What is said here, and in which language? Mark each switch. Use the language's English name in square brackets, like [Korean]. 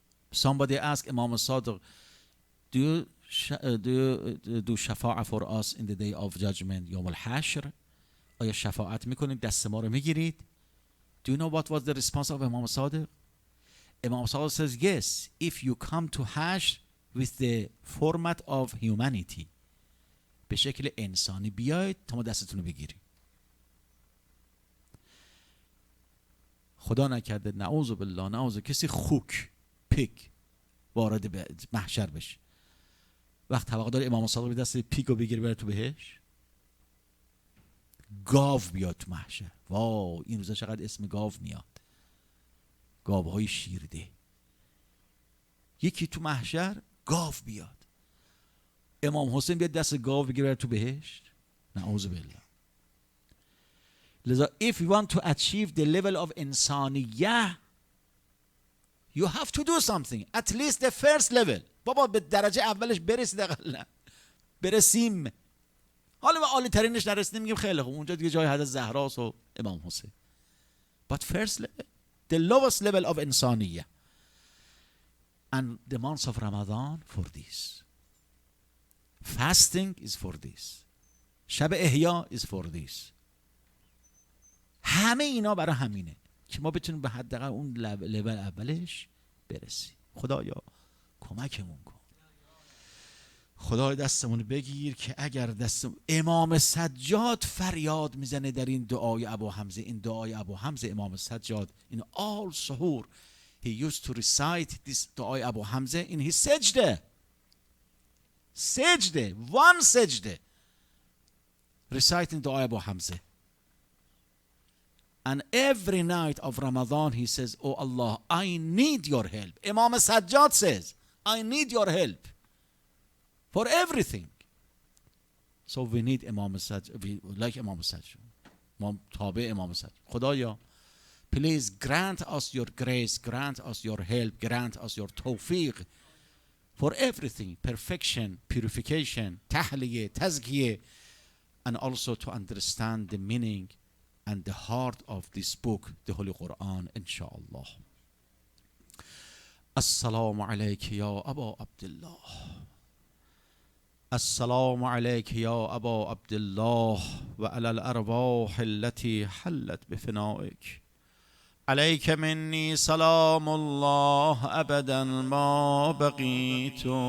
[English] Somebody asked Imam Sadiq, do you do شفاعت for us in the day of judgment یوم الحشر؟ [Persian] آیا شفاعت میکنید، دست ما رو میگیرید؟ [English] Do you know what was the response of Imam Sadiq? Imam Sadiq says, yes, if you come to Hashr with the format of humanity. [Persian] به شکل انسانی بیاید تا ما دستتون رو بگیریم. خدا نکرده، نعوذ بالله، نعوذ، کسی خوک پیک وارد به محشر بشه. وقت توقع داره امام صادق دست پیک رو بگیره بره تو بهش؟ گاو بیاد تو محشر. واو، این روزا چقدر اسم گاو میاد. گاوهای شیرده. یکی تو محشر گاو بیاد. امام حسین بیاد دست گاو بگیره بره تو بهشت؟ نعوذ بالله. [English] لذا if you want to achieve the level of انسانیه you have to do something, at least the first level. [Persian] بابا به درجه اولش برسید اقلا. برسیم. حالا به عالی ترینش نرسیدیم میگیم خیلی خوب، اونجا دیگه جای حضرت زهراست و امام حسین. [English] But first level, the lowest level of انسانیه. And the month of Ramadan for this. Fasting is for this. شب احیا is for this. [Persian] همه اینا برای همینه که ما بتونیم به حداقل اون لول اولش برسیم. خدایا کمکمون کن. خدای دستمون بگیر که اگر امام سجاد فریاد میزنه در این دعای ابو حمزه، این دعای ابو حمزه امام سجاد [English] in all suhoor he used to recite this [Persian] دعای ابو حمزه in his سجده. سجده، one سجده reciting دعای ابو حمزه. [English] And every night of Ramadan he says, oh Allah, I need your help. Imam Sajjad says, I need your help for everything. So we need Imam Sajjad, we like Imam Sajjad. Tabi Imam Sajjad. Khudaya, please grant us your grace, grant us your help, grant us your tawfiq for everything, perfection, purification, tahliyah, tazkiyah, and also to understand the meaning and the heart of this book, the Holy Quran, inshallah. [Arabic] السلام عليك يا أبا عبد الله. السلام عليك يا أبا عبد الله وعلى الأرواح التي حلت بفنائك. عليك مني سلام الله أبدا ما بقيت